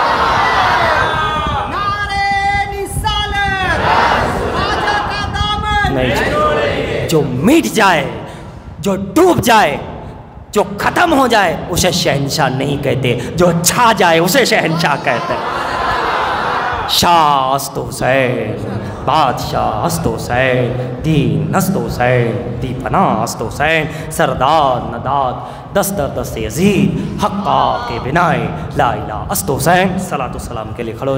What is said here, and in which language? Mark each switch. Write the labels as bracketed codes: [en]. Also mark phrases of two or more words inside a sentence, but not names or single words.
[ur] نہیں، جو مٹ جائے، جو ڈوب جائے، جو ختم ہو جائے اسے شہنشاہ نہیں کہتے، جو چھا جائے اسے شہنشاہ کہتے. [fa] شاہ است حسین، بادشاہ است حسین، دین است حسین، دی پناہ است حسین، سردار نداد دست در دست یزید، حقا کے بنائے لا الہ است حسین. [ur] صلاۃ و سلام کے لیے کھڑے ہو جائے.